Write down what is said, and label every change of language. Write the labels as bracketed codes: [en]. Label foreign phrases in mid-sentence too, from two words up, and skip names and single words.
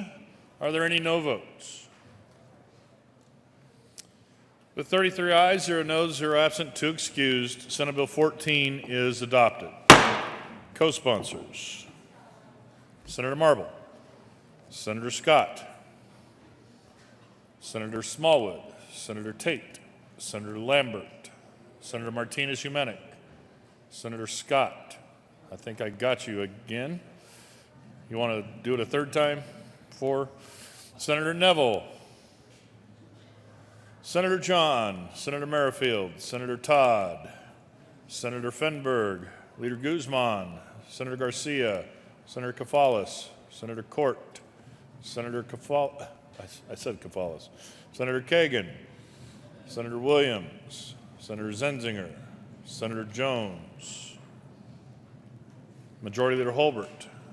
[en] Are there any no votes? With 33 ayes, 0 noes, 0 absent, 2 excused, Senate Bill 14 is adopted. Co-sponsors: Senator Marble, Senator Scott, Senator Smallwood, Senator Tate, Senator Lambert, Senator Martinez-Humenick, Senator Scott. I think I got you again. You want to do it a third time? For Senator Neville, Senator John, Senator Merrifield, Senator Todd, Senator Fenberg, Leader Guzman, Senator Garcia, Senator Kafalis, Senator Court, Senator I said Kafalis, Senator Kagan, Senator Williams, Senator Zenzinger, Senator Jones, Majority Leader Holbert,